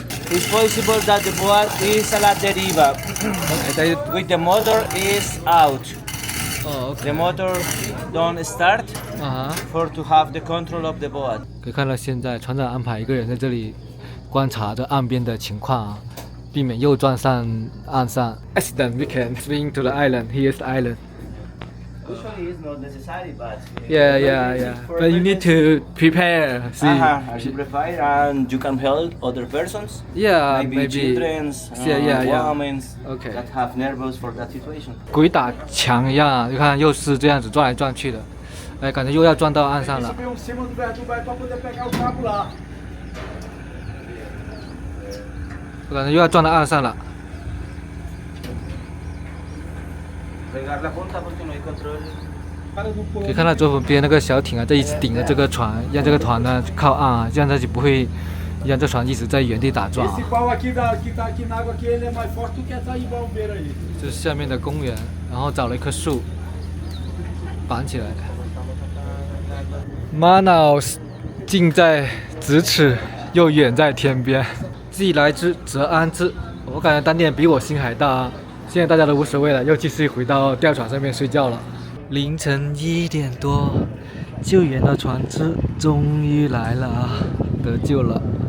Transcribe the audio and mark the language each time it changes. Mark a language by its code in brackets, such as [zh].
[en] It's possible that the boat is [es] a la deriva. [en] With the motor is out. Oh, okay. The motor don't start 啊哈， for to have the control of the boat. [zh] 可以看到现在船长安排一个人在这里观察着岸边的情况啊，避免又撞上岸上。 [en] Accident, we can swing to the island. Here's the island. Usually it's not necessary, but Yeah. But you need to prepare. See. You prepare and you can help other persons. Yeah, maybe children, Yeah. women Okay. that have nervous for that situation. [zh] 鬼打墙一样啊，你看又是这样子撞来撞去的，哎，感觉又要撞到岸上了。我感觉又要撞到岸上了。 [es] Pegar la punta porque no hay control. [zh] 可以看到左边那个小艇啊，在一直顶着这个船，让这个船呢靠岸啊，这样它就不会让这船一直在原地打转啊。 [pt] Esse pau aqui que tá aqui na água aqui, ele é mais forte do que essa ribanceira aí. [zh] 这是下面的公园，然后找了一棵树绑起来。马瑙斯近在咫尺，又远在天边。既来之则安之，我感觉当地人比我心还大啊。现在大家都无所谓了，又继续回到吊船上面睡觉了。凌晨1点多，救援的船只终于来了啊，得救了。